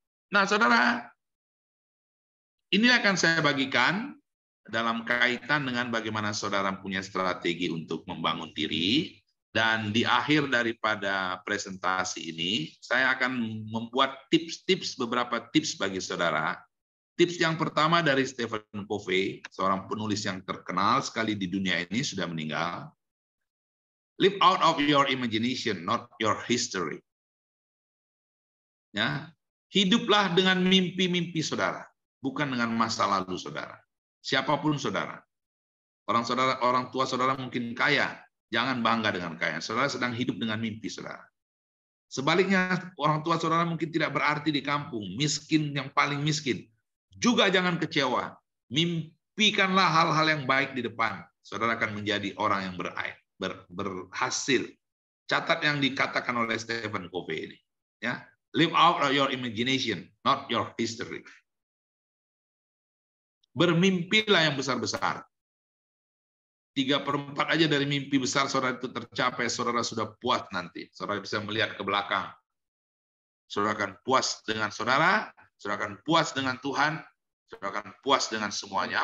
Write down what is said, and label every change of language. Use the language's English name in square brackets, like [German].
[Indonesian] Nah, saudara, ini akan saya bagikan dalam kaitan dengan bagaimana saudara punya strategi untuk membangun diri. Dan di akhir daripada presentasi ini, saya akan membuat tips-tips, beberapa tips bagi saudara. Tips yang pertama dari Stephen Covey, seorang penulis yang terkenal sekali di dunia ini, sudah meninggal. [English] Live out of your imagination, not your history. [Indonesian] Ya. Hiduplah dengan mimpi-mimpi saudara, bukan dengan masa lalu saudara. Siapapun saudara. Orang tua saudara mungkin kaya, jangan bangga dengan kaya. Saudara sedang hidup dengan mimpi saudara. Sebaliknya, orang tua saudara mungkin tidak berarti di kampung, miskin yang paling miskin. Juga jangan kecewa. Mimpikanlah hal-hal yang baik di depan. Saudara akan menjadi orang yang berhasil. Catat yang dikatakan oleh Stephen Covey ini. Ya. [English] Live out of your imagination, not your history. [Indonesian] Bermimpilah yang besar-besar. 3/4 aja dari mimpi besar saudara itu tercapai, saudara sudah puas nanti. Saudara bisa melihat ke belakang. Saudara akan puas dengan saudara akan puas dengan Tuhan, saudara akan puas dengan semuanya.